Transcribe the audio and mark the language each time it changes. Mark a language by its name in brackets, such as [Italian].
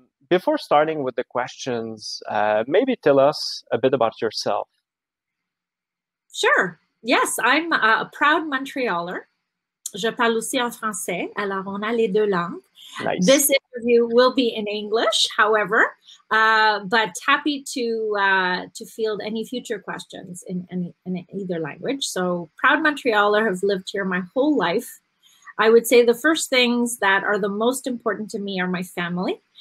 [English] Before starting with the questions, maybe tell us a bit about yourself. Sure. Yes, I'm a proud Montrealer. [French] Je parle aussi en français, alors on a les deux langues. [English] Nice. This interview will be in English, however, but happy to field any future questions in either language. So proud Montrealer, have lived here my whole life. I would say the first things that are the most important to me are my family.